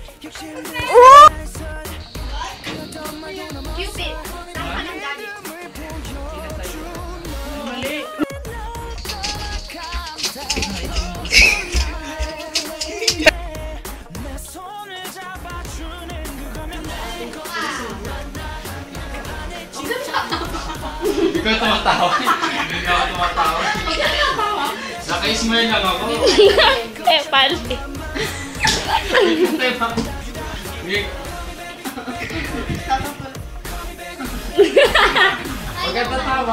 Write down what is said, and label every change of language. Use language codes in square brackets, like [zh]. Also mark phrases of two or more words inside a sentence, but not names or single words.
[tl] Cupid, saan ka nang galing? Mali. [ko] 내 손을 잡아주는 그거면 내 [tl] Hindi ka tumatawa. Hindi na ako tumatawa. Naka-smile lang ako. Pal. Huwag ka tatawa.